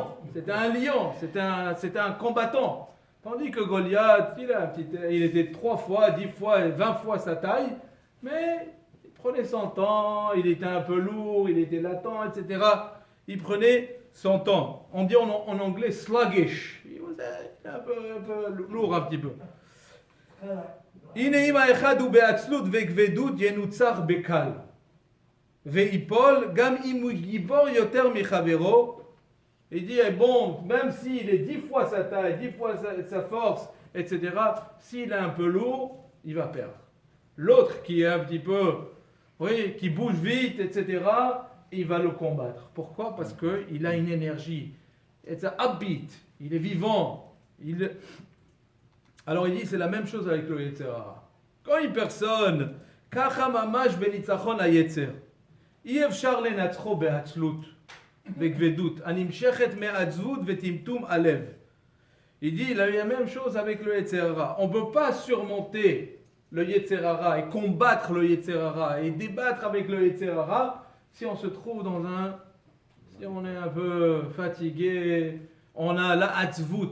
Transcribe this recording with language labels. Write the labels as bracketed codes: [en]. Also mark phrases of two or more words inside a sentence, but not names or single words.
[fr] C'était un lion, c'était un combattant. Tandis que Goliath, il était 3 fois, 10 fois, 20 fois sa taille, mais il prenait son temps, il était un peu lourd, il était latent, etc. Il prenait son temps. On dit en anglais sluggish. Il était un peu lourd un petit peu. [he] הנה אם האחד הוא בעצלות וכבדות ינוצח בקל ויפול גם אם הוא גיבור יותר מחברו. [fr] Il dit bon, même s'il est 10 fois sa taille, 10 fois sa force, etc., s'il est un peu lourd, il va perdre. L'autre qui est un petit peu, qui bouge vite, etc., il va le combattre. Pourquoi? Parce qu'il a une énergie. C'est un upbeat, il est vivant. Alors il dit c'est la même chose avec le [he] יצר הרע. [fr] Quand une personne [he] ככה ממש בניצחון היצר. אי אפשר לנצחו בעצלות וכבדות, הנמשכת מעצבות וטמטום הלב. [fr] Il dit la même chose avec le [he] יצר הרע. [fr] On ne peut pas surmonter le [he] יצר הרע [fr] et combattre le [he] יצר הרע [fr] et débattre avec le [he] יצר הרע [fr] si on se trouve si on est un peu fatigué, on a la Hatzvut.